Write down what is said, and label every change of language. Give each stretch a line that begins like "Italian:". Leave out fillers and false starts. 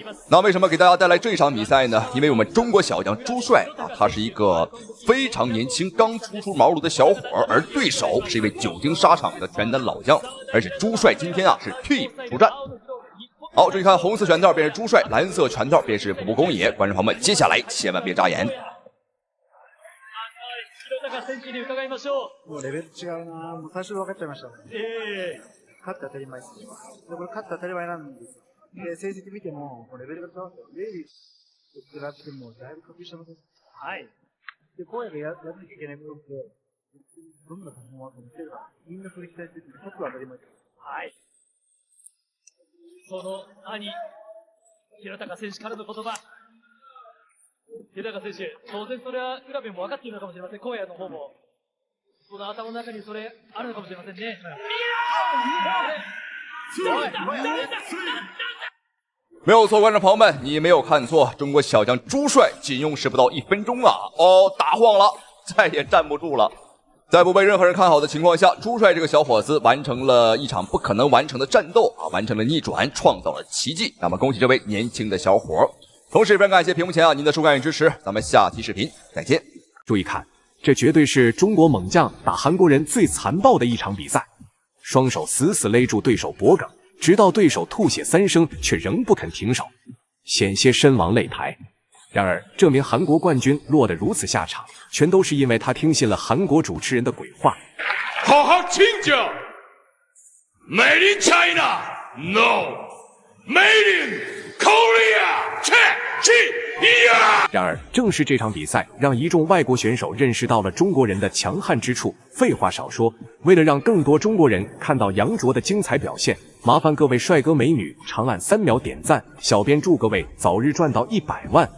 Chinese: 那为什么给大家带来这场比赛呢？因为我们中国小将朱帅啊，他是一个非常年轻刚初茅庐的小伙，而对手是一位久经沙场的拳坛老将，而且朱帅今天啊是退役出战。好，注意看，红色拳套便是朱帅，蓝色拳套便是卜部公野。观众朋友们，接下来千万别眨眼。
Japanese: もうレベル違うな。もう最初分かっちゃいました。勝って当たり前です。で、これ勝って当たり前なんです。で、成績見ても、レベルが違うんですよ。レイリーと比べてもだいぶ格下の選手。はい。で、荒野がやらなきゃいけないことって、どんなパフォーマンスを見せるか、みんなそれ期待してるんで、勝つは当たり前です。はい。その兄、平高選手からの言葉。平高選手、当然それは浦部も分かっているのかもしれません。荒野の方も。その頭の中にそれあるのかもしれませんね。
Chinese: 没有错，观众朋友们，你没有看错，中国小将朱帅仅用时不到1分钟啊，打晃了，再也站不住了。在不被任何人看好的情况下，朱帅这个小伙子完成了一场不可能完成的战斗啊，完成了逆转，创造了奇迹。那么恭喜这位年轻的小伙，同时也非常感谢屏幕前啊您的收看与支持，咱们下期视频再见。注意看，这绝对是中国猛将打韩国人最残暴的一场比赛，双手死死勒住对手脖颈，直到对手吐血3声，却仍不肯停手，险些身亡擂台。然而，这名韩国冠军落得如此下场，全都是因为他听信了韩国主持人的鬼话。好好请教
English: ，Made in China, no, Made in Korea, China。
Chinese: 然而，正是这场比赛，让一众外国选手认识到了中国人的强悍之处。废话少说，为了让更多中国人看到杨卓的精彩表现，麻烦各位帅哥美女长按3秒点赞，小编祝各位早日赚到100万。